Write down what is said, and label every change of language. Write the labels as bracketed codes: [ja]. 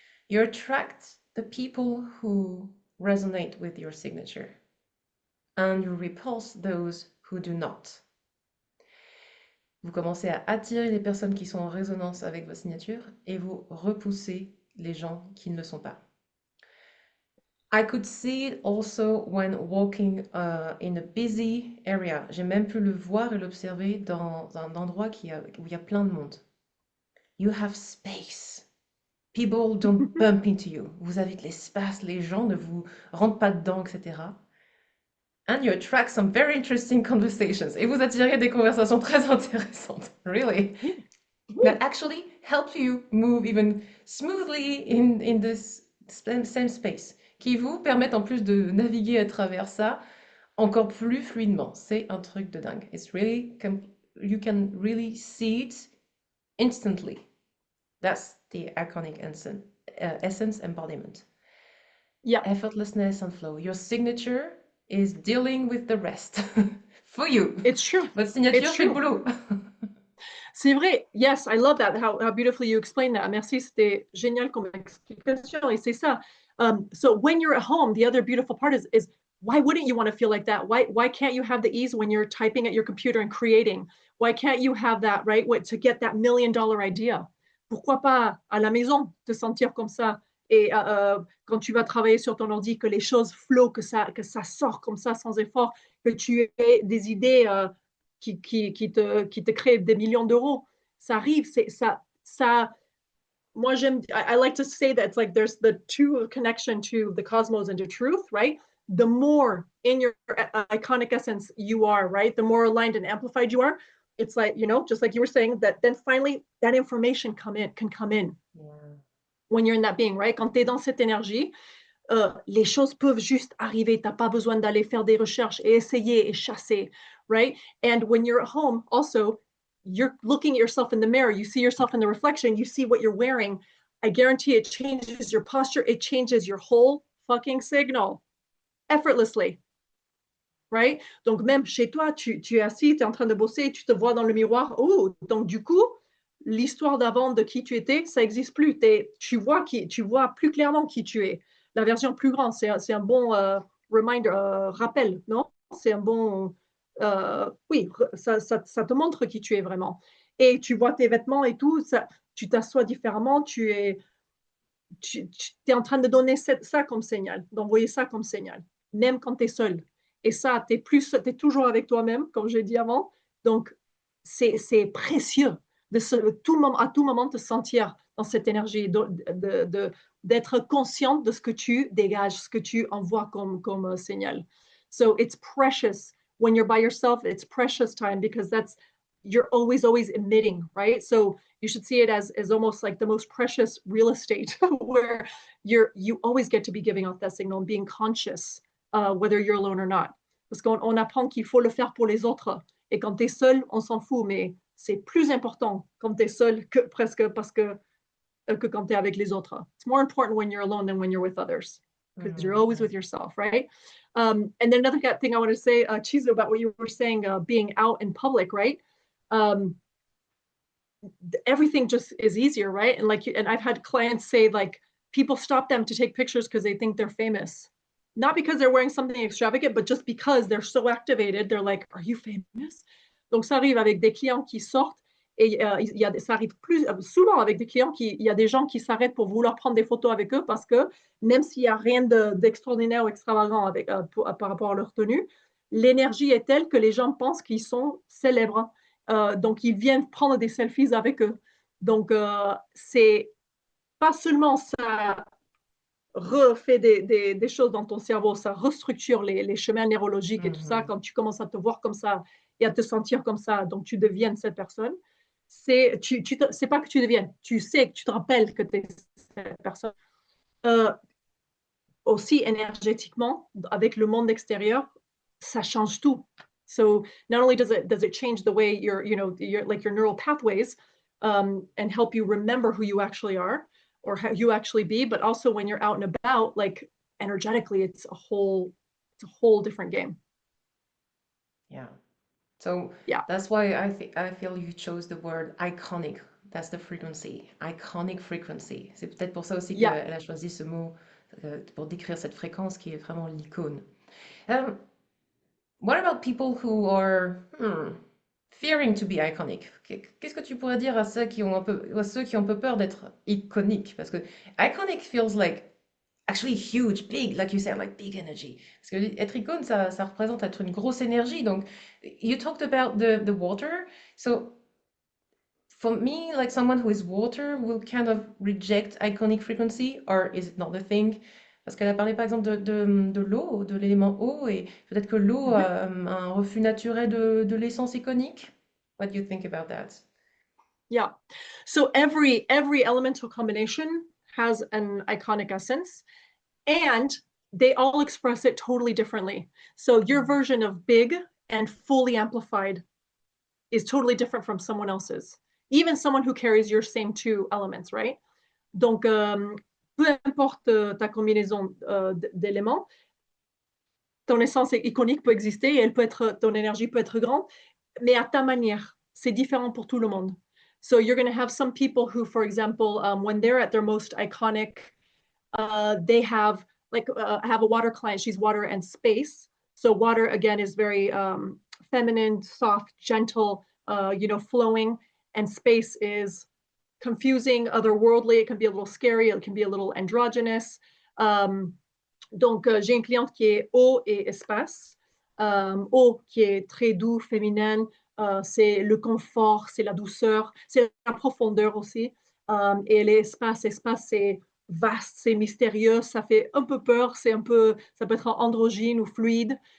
[en] You attract the people who resonate with your signature, and you repulse those who do not. [fr] Vous commencez à attirer les personnes qui sont en résonance avec votre signature et vous repoussez les gens qui ne le sont pas. [en] I could see it also when walking in a busy area. [fr] J'ai même pu le voir et l'observer dans un endroit où il y a plein de monde. [en] You have space. People don't bump into you. [fr] Vous avez de l'espace, les gens ne vous rentrent pas dedans, etc. [en] And you attract some very interesting conversations. [fr] Et vous attirez des conversations très intéressantes. [en] Really. That actually help you move even smoothly in this same space. [fr] Qui vous permettent en plus de naviguer à travers ça encore plus fluidement. C'est un truc de dingue. [en] It's really, you can really see it instantly. That's the iconic essence embodiment. yeah, Effortlessness and flow. Your signature is dealing with the rest for you. it's true. [fr] Votre signature, [en] It's [fr] c'est le [en] true. [fr] boulot. C'est vrai. [en] Yes, I love that. How beautifully you explain that. [fr] Merci, c'était génial comme explication. Et c'est ça. [en] So when you're at home, the other beautiful part is why wouldn't you want to feel like that? Why can't you have the ease when you're typing at your computer and creating? Why can't you have that, right? To get that $1,000,000 idea? [fr] Pourquoi pas à la maison te sentir comme ça? Et quand tu vas travailler sur ton ordi, que les choses flow, que ça sort comme ça sans effort, que tu aies des idées qui te crée des millions d'euros. Ça arrive, ça. [en] Moi, I like to say that it's like there's the two connection to the cosmos and to truth, right? The more in your iconic essence you are, right? The more aligned and amplified you are. It's like, just like you were saying, that then finally that information can come in when you're in that being, right? [fr] Quand tu es dans cette énergie, les choses peuvent juste arriver. Tu n'as pas besoin d'aller faire des recherches et essayer et chasser, right? [en] And when you're at home, also, you're looking at yourself in the mirror. You see yourself in the reflection. You see what you're wearing. I guarantee it changes your posture. It changes your whole fucking signal effortlessly, right? [fr] Donc, même chez toi, tu es assis, tu es en train de bosser, tu te vois dans le miroir. Oh, donc du coup, l'histoire d'avant de qui tu étais, ça n'existe plus. Tu vois plus clairement qui tu es. La version plus grande, c'est un bon reminder, rappel, non? C'est un bon... oui, ça te montre qui tu es vraiment. Et tu vois tes vêtements et tout, tu t'assois différemment, tu es en train de donner ça comme signal, d'envoyer ça comme signal, même quand tu es seul. Et ça, tu es toujours avec toi-même, comme j'ai dit avant. Donc, c'est précieux à tout moment te sentir dans cette énergie, d'être consciente de ce que tu dégages, ce que tu envoies comme signal. [en] So it's precious when you're by yourself. It's precious time because you're always emitting, right? So you should see it as almost like the most precious real estate where you always get to be giving off that signal and being conscious, whether you're alone or not. [fr] parce qu'on apprend qu'il faut le faire pour les autres. Et quand tu es seul, on s'en fout, mais c'est plus important quand tu es seul que presque parce que quand tu es avec les autres. [en] It's more important when you're alone than when you're with others because you're always with yourself, right? And then another thing I want to say, Chizo, about what you were saying, being out in public, right? Everything just is easier, right? And I've had clients say like people stop them to take pictures because they think they're famous, not because they're wearing something extravagant, but just because they're so activated. They're like, "Are you famous?" [fr] Donc ça arrive avec des clients qui sortent et ça arrive plus souvent avec des clients il y a des gens qui s'arrêtent pour vouloir prendre des photos avec eux parce que même s'il n'y a rien d'extraordinaire ou extravagant avec, par rapport à leur tenue, l'énergie est telle que les gens pensent qu'ils sont célèbres. Donc, ils viennent prendre des selfies avec eux. Donc, c'est pas seulement ça refait des choses dans ton cerveau, ça restructure les chemins neurologiques et tout ça. Quand tu commences à te voir comme ça et à te sentir comme ça, donc tu deviens cette personne. C'est pas que tu deviennes, tu sais que tu te rappelles que tu es cette personne. Aussi énergétiquement, avec le monde extérieur, ça change tout. [en] So not only does it change the way your neural pathways and help you remember who you actually are or how you actually be, but also when you're out and about, like energetically, it's a whole different game. Yeah. So yeah, that's why I feel you chose the word iconic. That's the frequency. Iconic frequency. [fr] C'est peut-être pour ça aussi qu'elle a choisi ce mot pour décrire cette fréquence qui est vraiment l'icône. [en] What about people who are fearing to be iconic? [fr] Qu'est-ce que tu pourrais dire à ceux qui ont un peu peur d'être iconiques? Parce que [en] iconic feels like actually huge, big, like you said, like big energy. [fr] Parce que être icône, ça représente être une grosse énergie. [en] Donc, you talked about the water. So, for me, like someone who is water will kind of reject iconic frequency, or is it not the thing? [fr] Parce qu'elle a parlé par exemple de l'eau, de l'élément eau, et peut-être que l'eau a un refus naturel de l'essence iconique. [en] What do you think about that? Yeah. So every elemental combination has an iconic essence, and they all express it totally differently. So your version of big and fully amplified is totally different from someone else's, even someone who carries your same two elements, right? [fr] Donc, peu importe ta combinaison d'éléments, ton essence iconique peut exister et ton énergie peut être grande, mais à ta manière. C'est différent pour tout le monde. [en] So you're going to have some people who, for example, when they're at their most iconic, they have I have a water client. She's water and space. So water again is very feminine, soft, gentle, flowing, and space is confusing, otherworldly. It can be a little scary. It can be a little androgynous. [fr] Donc, j'ai une cliente qui est eau et espace. Eau qui est très doux, féminine. C'est le confort, c'est la douceur, c'est la profondeur aussi. Et l'espace, c'est vaste, c'est mystérieux, ça fait un peu peur, ça peut être androgyne ou fluide.